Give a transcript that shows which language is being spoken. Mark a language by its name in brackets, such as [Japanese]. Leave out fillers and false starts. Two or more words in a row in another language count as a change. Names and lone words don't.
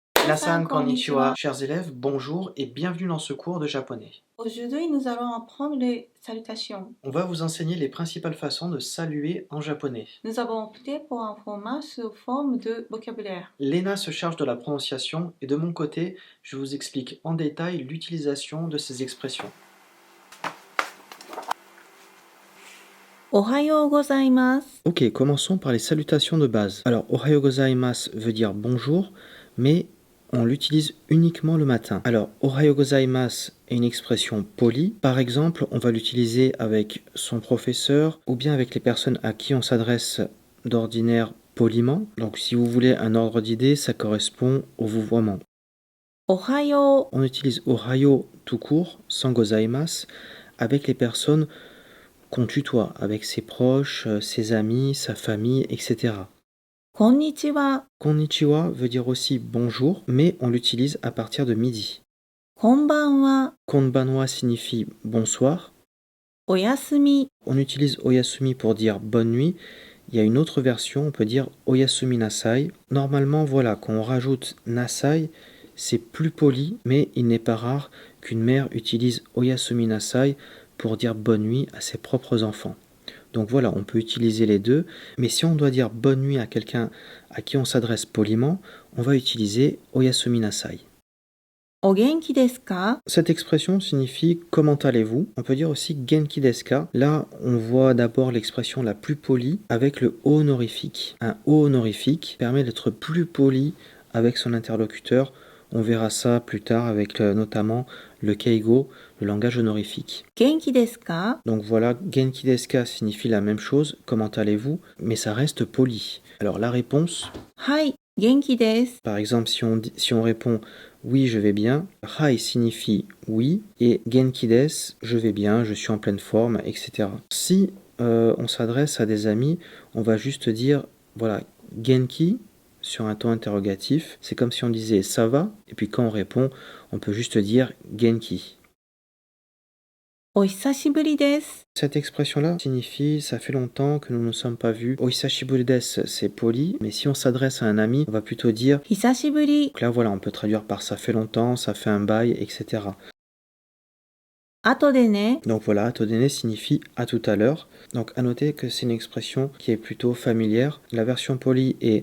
[Japanese] みなさんこんにちは, [French] chers élèves, bonjour et bienvenue dans ce cours de japonais. Aujourd'hui, nous allons apprendre les salutations. On va vous enseigner les principales façons de saluer en japonais. Nous avons opté pour un format sous forme de vocabulaire. Lena se charge de la prononciation et de mon côté, je vous explique en détail l'utilisation de ces expressions. [Japanese] おはようございます. [French] Ok, commençons par les salutations de base. Alors, [Japanese] おはようございます [French] veut dire bonjour, mais on l'utilise uniquement le matin. Alors, [Japanese] おはようございます [French] est une expression polie. Par exemple, on va l'utiliser avec son professeur ou bien avec les personnes à qui on s'adresse d'ordinaire poliment. Donc, si vous voulez un ordre d'idée, ça correspond au vouvoiement. [Japanese] Ohayo. [French] On utilise ohayo tout court, sans gozaimasu, avec les personnes qu'on tutoie, avec ses proches, ses amis, sa famille, etc. [Japanese] Konnichiwa. [French] Konnichiwa veut dire aussi bonjour, mais on l'utilise à partir de midi. [Japanese] Konbanwa. [French] Konbanwa signifie bonsoir. [Japanese] Oyasumi. [French] On utilise oyasumi pour dire bonne nuit. Il y a une autre version, on peut dire [Japanese] おやすみなさい. [French] Normalement, voilà, quand on rajoute nasai, c'est plus poli, mais il n'est pas rare qu'une mère utilise [Japanese] おやすみなさい [French] pour dire bonne nuit à ses propres enfants. Donc voilà, on peut utiliser les deux, mais si on doit dire bonne nuit à quelqu'un à qui on s'adresse poliment, on va utiliser [Japanese] おやすみなさい. お元気ですか? [French] Cette expression signifie comment allez-vous. On peut dire aussi [Japanese] 元気ですか. [French] Là, on voit d'abord l'expression la plus polie avec le o honorifique. Un o honorifique permet d'être plus poli avec son interlocuteur. On verra ça plus tard avec notamment le keigo, le langage honorifique. [Japanese] 元気ですか? [French] Donc voilà, [Japanese] 元気ですか [French] signifie la même chose, comment allez-vous, mais ça reste poli. Alors la réponse, [Japanese] はい、元気です. [French] par exemple, si on répond oui, je vais bien, hai signifie oui, et [Japanese] 元気です, [French] je vais bien, je suis en pleine forme, etc. Si on s'adresse à des amis, on va juste dire, voilà, genki, sur un ton interrogatif, c'est comme si on disait ça va, et puis quand on répond, on peut juste dire genki. [Japanese] お久しぶりです. [French] Cette expression-là signifie ça fait longtemps que nous ne nous sommes pas vus. [Japanese] お久しぶりです, [French] c'est poli, mais si on s'adresse à un ami, on va plutôt dire. [Japanese] Hisashiburi. [French] Donc là, voilà, on peut traduire par ça fait longtemps, ça fait un bail, etc. [Japanese] 後でね. [French] Donc voilà, atodene signifie à tout à l'heure. Donc à noter que c'est une expression qui est plutôt familière. La version polie est